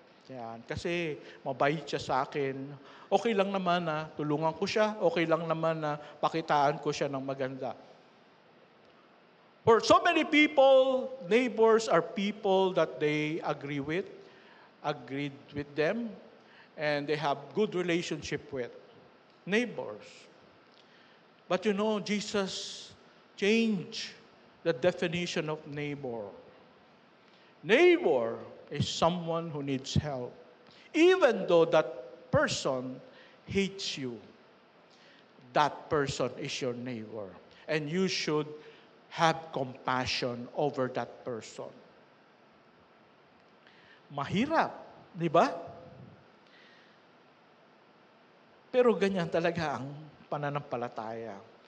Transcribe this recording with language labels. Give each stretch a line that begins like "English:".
Filipino: Ayan, kasi mabait siya sa akin. Okay lang naman na tulungan ko siya. Okay lang naman na pakitaan ko siya ng maganda.
English: For so many people, neighbors are people that they agreed with them, and they have good relationship with. Neighbors. But you know, Jesus changed the definition of neighbor. Neighbor is someone who needs help. Even though that person hates you, that person is your neighbor. And you should have compassion over that person.
Filipino: Mahirap Di ba? Pero ganyan talaga ang pananampalataya.